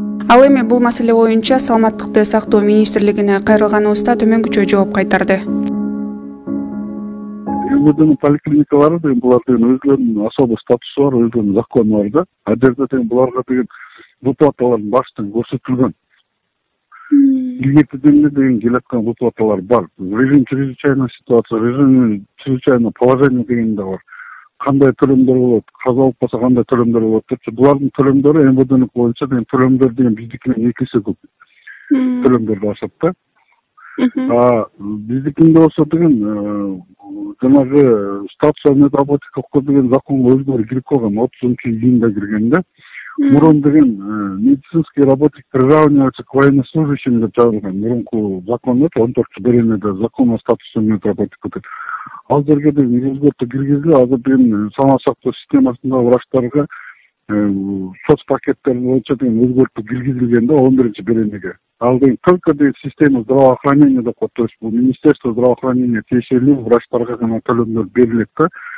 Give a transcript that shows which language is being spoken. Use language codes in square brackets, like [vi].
[ky] Ал эми бул маселе боюнча саламаттыкты сактоо министрлигине кайрылганыбызда төмөнгүчө жооп кайтарды. МВДнын поликлиникалары деген булардын өзлөрүнүн особый статусу бар, өзлөрүнүн закону бар да. А жерде деген буларга деген выплаталардын баштан көрсөтүлгөн. Илгертеден деген келаткан выплаталар бар. [ru] Режим чрезвычайной ситуации, режим чрезвычайного положения [ky] деген да бар. Кандай төлөмдөр болот, каза болуп калса кандай төлөмдөр болот депчи, булардын төлөмдөрү МВДнын боюнча деген төлөмдөр деген биздикинен 2 эсе көп. Төлөмдөрдү ашат да. Биздикинде болсо деген жанагы [ru] статус медработников [ky] деген законго өзгөрүү кирип калган 30-июнда кирген да. Мурун деген [ru] медицинский работник приравнивается к военнослужащим [ky] деп жазылган. Мурунку закон 14-беренеде [ru] закон о статусе медработника. [ky] Ал жерге деген өзгөртүү киргизилип, азыр деген саламат сактоо системасындагы врачтарга соцпакеттер боюнча деген өзгөртүү киргизилген да 11-беренеге. Ал деген только деген [ru] система здравоохранения [ky] деп коет. То есть бул [ru] министерство здравоохранения [ky] тиешелүү врачтарга гана төлөмдөр берилет да.